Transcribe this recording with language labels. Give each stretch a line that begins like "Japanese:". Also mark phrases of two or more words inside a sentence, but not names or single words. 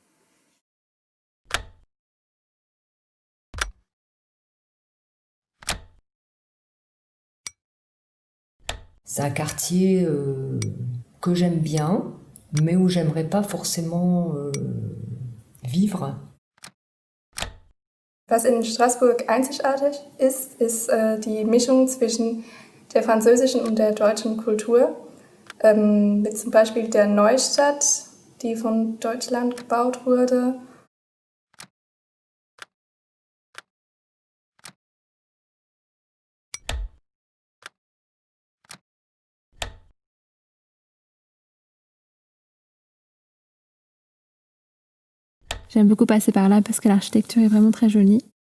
French: C'est un quartier que j'aime bien, mais où j'aimerais pas forcément vivre.
German: Was in Straßburg einzigartig ist die Mischung zwischen der französischen und der deutschen Kultur. Mit zum Beispiel der Neustadt, die von Deutschland gebaut wurde.
French: J'aime beaucoup passer par là parce que l'architecture est vraiment très jolie.